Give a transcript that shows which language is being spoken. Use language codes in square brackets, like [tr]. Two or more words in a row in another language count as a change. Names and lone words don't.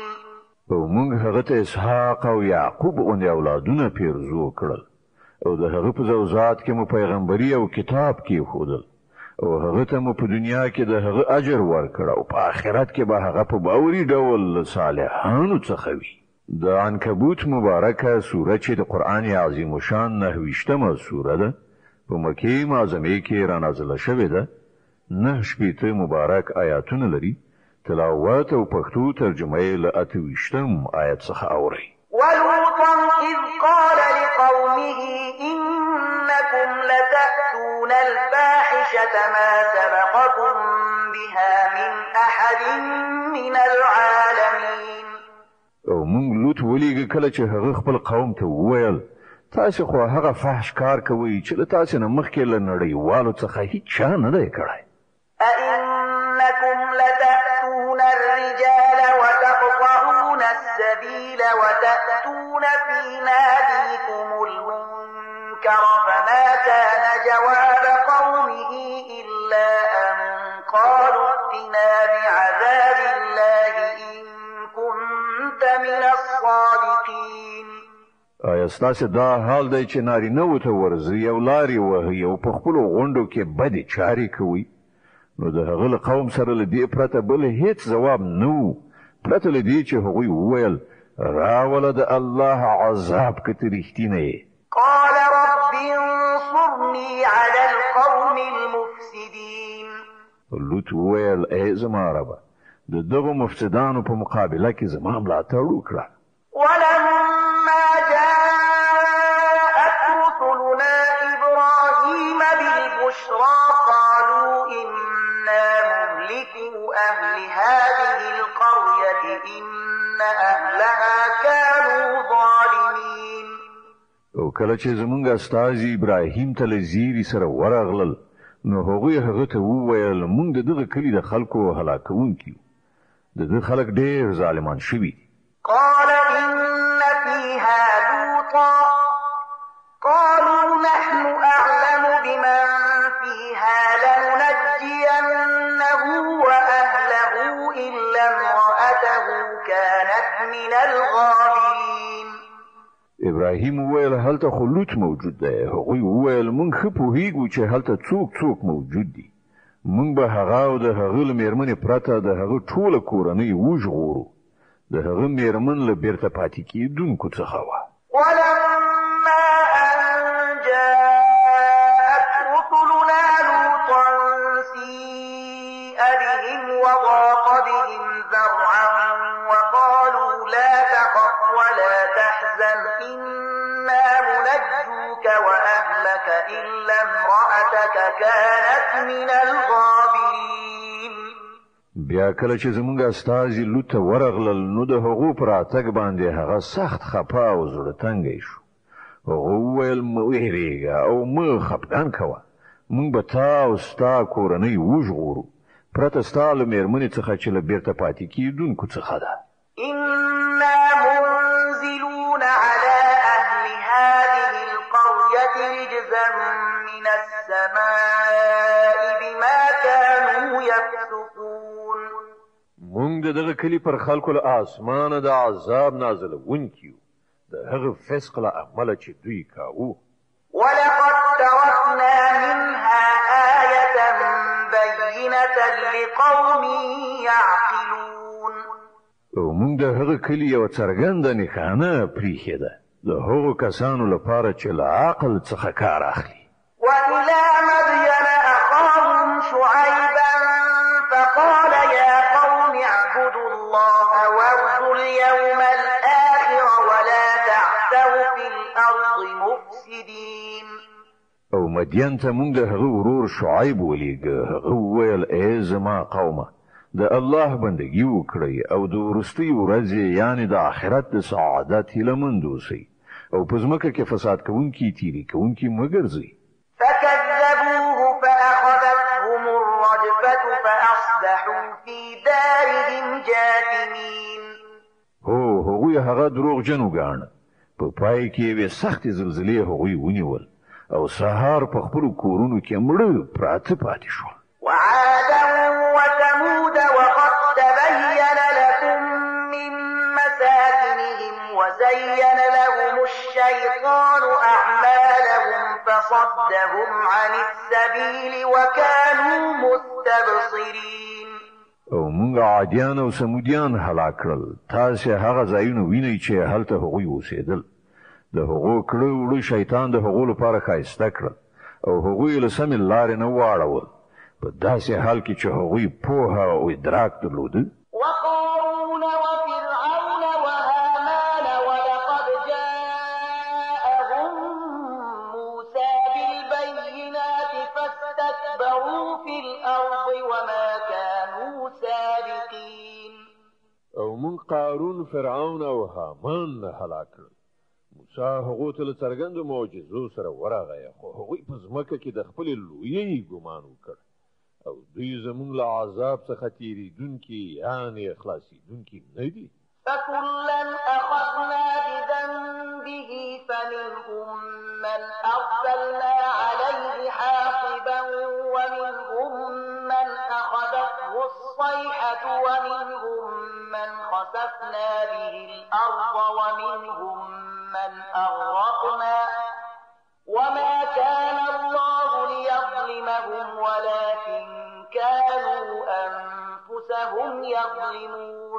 [ps] او موږ هغه ته اسحاق او یعقوب غوندې اولادونه پیرزو کړل او د هغه په زوجات کې مو پیغمبري او کتاب کېښودل او هغه ته مو په دنیا کې د هغه اجر ورکړ او په آخرت کې به هغه په باوري ډول صالحانو څخه وي د عنکبوت مبارکه سوره چې د قرآن عظیم الشان 9 سوره ده په مکې معظمې کې رانازله شوې ده 9 مبارک آیاتونه لري تلاوت او پښتو ترجمه یې له 28 آیت څخه اورئ [ar] ولوطا إذ قال لقومه إنكم لتأتون الفاحشة ما سبقكم بها من أحد من العالمين [ps] او موږ لوط ولېږه کله چې هغه خپل قوم ته وویل تاسې خو هغه فحش کار کوئ چې له تاسې نه مخکې له نړیوالو څخه هیڅ چا نه دی کړی [ar] أئنكم لتأتون الرجال وتقطعون السبيل وتأتون في ناديكم المنكر فما كان جواب قومه إلا أن قالوا ائتنا بعذاب الله إن كنت من الصادقين [ps] آیا ستاسې دا حال دی چې نارینه‌وو ته ورځئ او لارې وهئ او په خپلو غونډو کې بدې چارې کوئ نو د هغه له قوم سره له دې پرته بل هیڅ ځواب نه و پرته له دې چې هغوی وویل راوله د الله عذاب که ته رښتینه یې [ar] قال رب انصرني على القوم المفسدين [ps] لوط وویل ای زما ربه د دغو مفسدانو په مقابله کې زما ملاتړ وکړه [ar] ولما جاء بالبشرى قالوا إنا مهلكو أهل هذه القرية إن أهلها كانوا ظالمين. [ps] او کله چې زمونږ استازي ابراهیم ته له زیري سره ورغلل نو هغوی هغه ته وویل مونږ د دغه کلي د خلکو هلاکونکي یو. د دغه خلک ډېر ظالمان شوي. [ar] قال إن فيها لوطا قالوا نحن أعلم بمن فيها لننجينه وأهله إلا امرأته كانت من الغابرين. [ps] ابراهیم وویل هلته خو لوط موجود دی. هغوی وویل مونږ ښه پوهیږو چې هلته څوک موجود دي. مونږ به هغه او د هغه له میرمنې پرته د هغه ټوله کورنۍ وژغورو. د هغه میرمن له بیرته پاتې کېدونکو څخه وه. [ar] ولما أن جاءت رسلنا لوطا سيء بهم وضاق بهم ذرعا وقالوا لا تخف ولا تحزن إنا منجوك وأهلك إلا امرأتك كانت من الغابرين. [ps] بیا کله چې زمونږ استازي لوط ته ورغلل نو د هغو په راتګ باندې هغه سخت خپه او زړه تنګی شو. هغه وویل مه ویرېږه او مه خفګان کوه. مونږ به تا او ستا کورنۍ وژغورو پرته ستا له میرمنې څخه چې له بیرته پاتې کېدونکو څخه ده. [ar] إنا منزلون على أهل هذه القرية رجزا من السماء بما كانوا يفسقون. [ps] مونږ د دغه کلي پر خلکو له آسمانه د عذاب نازلونکي یو د هغه فسق له امله چې دوی کاوه. [ar] ولقد تركنا منها آية بينة لقوم يعقلون. [ps] او مونږ د هغه کلي یوه څرګنده نښانه پریښې ده د هغو کسانو لپاره چې له عقل څخه کار اخلي. [ar] وإلى مدين أخاهم شعيبا فقال يا قوم اعبدوا الله وارجوا اليوم الآخر ولا تعثوا في الأرض مفسدين. [ps] او مدین ته مونږ د هغه ورور شعیب ولیږه. هغه وویل ای زما قومه د الله بندگی وکړئ او د وروستۍ ورځې یعنې د آخرت د سعادت هیلهمند اوسئ او په ځمکه کې فساد کوونکي تیرې کوونکي مه ګرځئ. [ar] فكذبوه فأخذتهم الرجفة فأصبحوا في دارهم جاثمين. [ps] هو هغوی هغه دروغجن وګاڼه. په پای کې یوې سختې زلزلې هغوی ونیول او سهار په خپلو کورونو کې مړه پراته پاتې شول. [ar] وعادا وثمود وقد تبين لكم من مساكنهم وزين لهم الشيطان أعمالهم فصدهم عن السبيل وكانوا مستبصرين. [ps] او مونږ عادیان او سمودیان هلاک کړل. تاسې هغه ځایونه وینئ چې هلته هغوی اوسېدل. د هغو کړه وړه شیطان د هغو لپاره ښایسته کړل او هغوی له سمې لارې نه واړول په داسې حال کې چې هغوی پوهه او ادراک درلوده. [ar] وقارون وفرعون وهامان ولقد جاءهم موسى بالبينات فاستكبروا في الأرض وما كانوا سابقين. [ps] او مون قارون فرعون او هامان هلاک کړل. موسی هغو ته له څرګندو معجزو سره ورغی خو هغوی په ځمکه کې د خپلې لویۍ ګمان وکړ او دوی زموږ له عذاب څخه تېرېدونکي یعنې خلاصېدونکي نه دي. [ar] فكلا أخذنا بذنبه فمنهم من أرسلنا عليه حاصبا ومنهم من أخذته الصيحة ومنهم من خسفنا به الأرض ومنهم من أغرقنا وما كان الله ليظلمهم ولكن كانوا أنفسهم يظلمون.